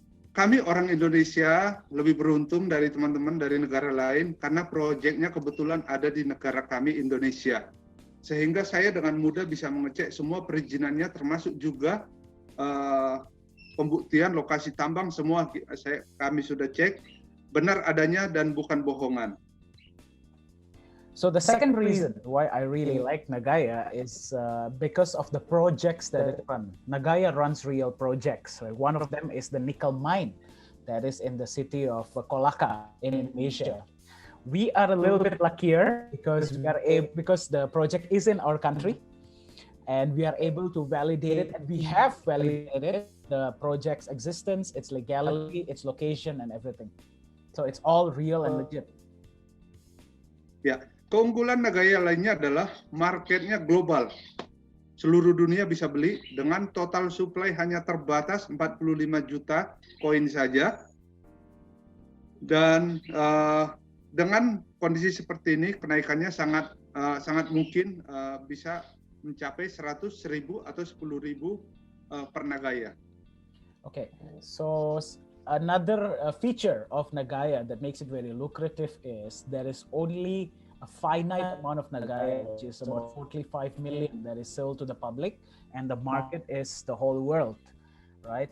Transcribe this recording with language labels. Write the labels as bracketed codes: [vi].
[id] Kami orang Indonesia lebih beruntung dari teman-teman dari negara lain karena proyeknya kebetulan ada di negara kami Indonesia. Sehingga saya dengan mudah bisa mengecek semua perizinannya termasuk juga pembuktian lokasi tambang semua kami sudah cek benar adanya dan bukan bohongan. [en] So the second reason why I really like Nagaya is because of the projects that it runs. Nagaya runs real projects. Right? One of them is the nickel mine that is in the city of Kolaka in Indonesia. We are a little bit luckier because because the project is in our country, and we are able to validate it, and we have validated the project's existence, its legality, its location, and everything. So it's all real and legit. [id] Ya. Keunggulan Nagaya lainnya adalah marketnya global. Seluruh dunia bisa beli dengan total supply hanya terbatas 45 juta koin saja. Dan dengan kondisi seperti ini kenaikannya sangat mungkin bisa mencapai 100, 1000 atau 10.000 per Nagaya. [en] Okay, so another feature of Nagaya that makes it very lucrative is there is only a finite amount of Nagaya, which is about 45 million that is sold to the public, and the market is the whole world, right?